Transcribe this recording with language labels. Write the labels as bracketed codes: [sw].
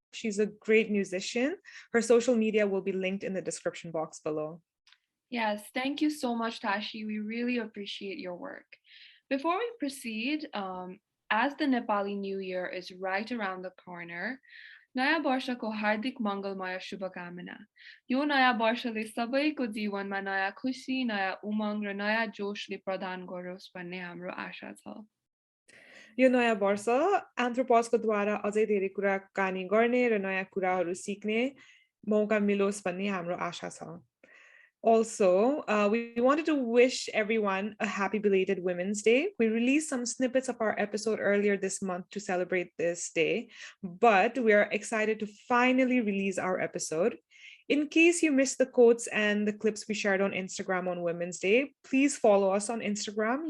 [en] She's a great musician. Her social media will be linked in the description box below. Yes, thank you so much, Tashi. We really appreciate your work. Before we proceed, as the Nepali New Year is right around the corner, [ne] नयाँ वर्षको हार्दिक मङ्गलमय शुभकामना। यो नयाँ वर्षले सबैको जीवनमा नयाँ खुसी, नयाँ उमङ्ग र नयाँ जोशले प्रदान गरोस् भन्ने हाम्रो आशा छ। यो नयाँ वर्ष एन्थ्रोपसको द्वारा अझै धेरै कुराकानी गर्ने र नयाँ कुराहरू सिक्ने मौका मिलोस् भन्ने हाम्रो आशा छ। [en] Also, we wanted to wish everyone a happy belated Women's Day. We released some snippets of our episode earlier this month to celebrate this day, but we are excited to finally release our episode. In case you missed the quotes and the clips we shared on Instagram on Women's Day, please follow us on Instagram.